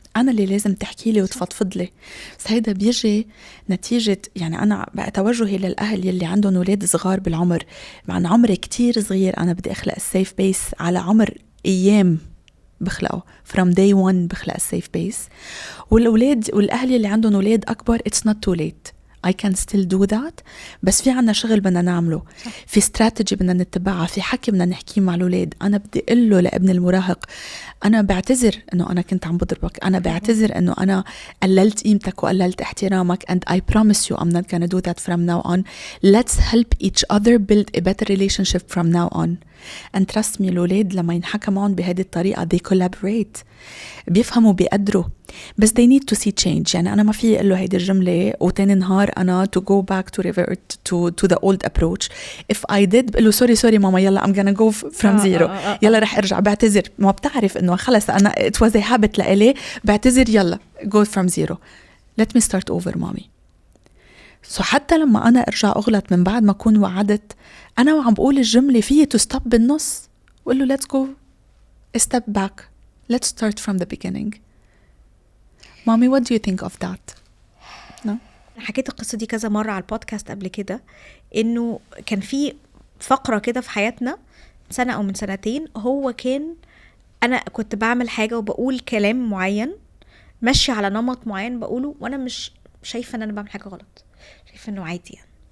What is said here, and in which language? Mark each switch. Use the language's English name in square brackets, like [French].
[Arabic] أنا اللي لازم تحكي لي وتفضفض لي. بس هيدا بيجي نتيجة، يعني أنا بقى توجهي للأهل يلي عندهم أولاد صغار بالعمر، مع عمر كتير صغير أنا بدي أخلق السيف بيس على عمر أيام بخلقه [English] from day one، [Arabic] بخلق السيف بيس. والأولاد والأهل يلي عندهم أولاد أكبر [English] it's not too late، I can still do that. [Arabic] بس في عنا شغل بدنا نعمله، في استراتيجي بدنا نتبعها، في حكي بدنا نحكيه مع الأولاد. أنا بدي أقول له لابن المراهق أنا بعتذر إنه أنا كنت عم بضربك، أنا بعتذر إنه أنا قللت قيمتك وقللت احترامك [English] and I promise you I'm not gonna do that from now on. Let's help each other build a better relationship from now on. and trust me [Arabic] الأولاد لما ينحكى معهم بهذه الطريقة [English] they collaborate، [Arabic] بيفهموا بيقدروا، بس [English] they need to see change. [Arabic] يعني أنا ما في أقول له هيدي الجملة وتاني نهار أنا [English] to go back to revert to the old approach. if I did [Arabic] بقول له [English] sorry [Arabic] ماما يلا [English] I'm gonna go from zero، [Arabic] يلا رح أرجع بعتذر. ما بتعرف إنه خلص أنا [English] it was a habit [Arabic] لإلي، بعتذر يلا [English] go from zero، let me start over mommy. [Arabic] so حتى لما أنا أرجع أغلط من بعد ما أكون وعدت، أنا وعم بقول الجملة فيه [English] to stop [Arabic] بالنص، وقول له [English] let's go a step back، let's start from the beginning. Mommy what do you think of that؟ no? [Arabic] حكيت القصة دي كذا مرة على البودكاست قبل كده، إنه كان في فقرة كده في حياتنا سنة أو من سنتين، هو كان أنا كنت بعمل حاجة وبقول كلام معين ماشي على نمط معين بقوله، وأنا مش شايفة إن أنا بعمل حاجة غلط، شايفة إنه عادي يعني.